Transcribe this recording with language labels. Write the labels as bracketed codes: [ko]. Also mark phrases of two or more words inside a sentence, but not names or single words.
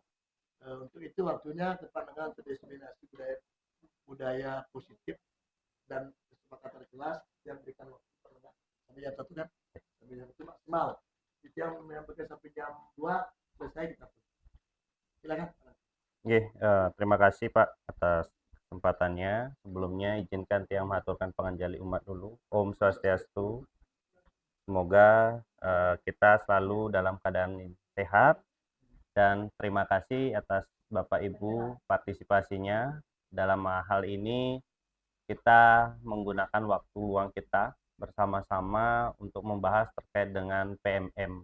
[id] Untuk itu waktunya ke Pak Nengah untuk diseminasi budaya positif dan kesepakatan kelas yang berikan waktu Pak Nengah sampai jam 1 kan, sampai jam 1 maksimal. Itu yang menyampaikan sampai jam 2 selesai kita tutup. Silakan. Terima kasih Pak atas kesempatannya. Sebelumnya izinkan Tiang mengaturkan penganjali umat dulu. [ban] Om Swastiastu. [id] Semoga kita selalu dalam keadaan sehat, dan terima kasih atas Bapak Ibu partisipasinya. Dalam hal ini kita menggunakan waktu luang kita bersama-sama untuk membahas terkait dengan PMM.